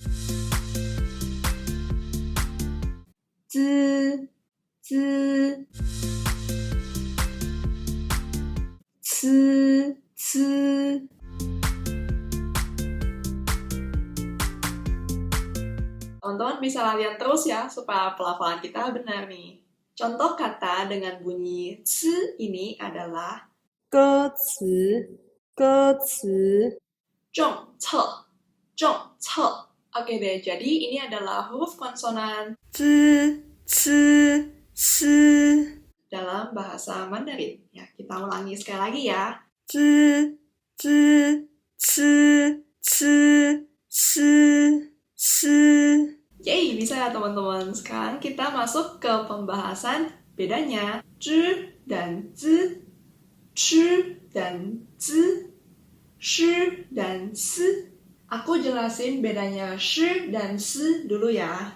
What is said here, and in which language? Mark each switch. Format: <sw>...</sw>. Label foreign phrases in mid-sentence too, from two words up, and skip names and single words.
<zh>Z, z, c, c.</zh> <id>Teman-teman bisa latihan terus ya, supaya pelafalan kita benar nih. Contoh kata dengan bunyi c ini adalah</id> <zh>歌词，歌词， zhong ce, zhong ce.</zh> <id>Oke deh, jadi ini adalah huruf konsonan</id> <zh>知，吃，诗，</zh> <id>dalam bahasa Mandarin. Ya, kita ulangi sekali lagi ya.</id> <zh>知，知，吃，吃，诗，诗。</zh> <id>Yeay, bisa ya teman-teman. Sekarang kita masuk ke pembahasan bedanya zhi dan zi, chi dan zi, shi dan si. Aku jelasin bedanya shi dan si dulu ya.</id>